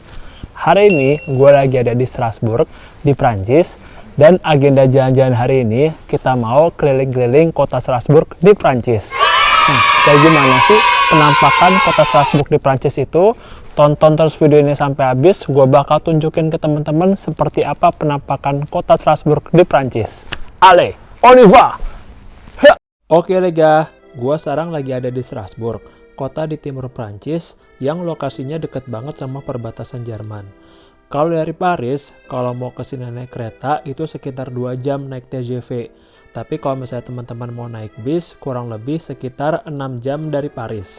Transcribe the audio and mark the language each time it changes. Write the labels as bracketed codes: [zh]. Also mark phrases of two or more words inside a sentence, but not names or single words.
[id] Hari ini gue lagi ada di Strasbourg, di Prancis, dan agenda jalan-jalan hari ini kita mau keliling-keliling kota Strasbourg di Prancis. Kayak gimana sih penampakan kota Strasbourg di Prancis itu? Tonton terus video ini sampai habis, gue bakal tunjukin ke teman-teman seperti apa penampakan kota Strasbourg di Prancis. [fr] Allez, on y va! [id] Oke Lega, gue sekarang lagi ada di Strasbourg, kota di timur Prancis yang lokasinya deket banget sama perbatasan Jerman. Kalau dari Paris, kalau mau ke sini naik kereta itu sekitar 2 jam naik TGV. Tapi kalau misalnya teman-teman mau naik bis, kurang lebih sekitar 6 jam dari Paris.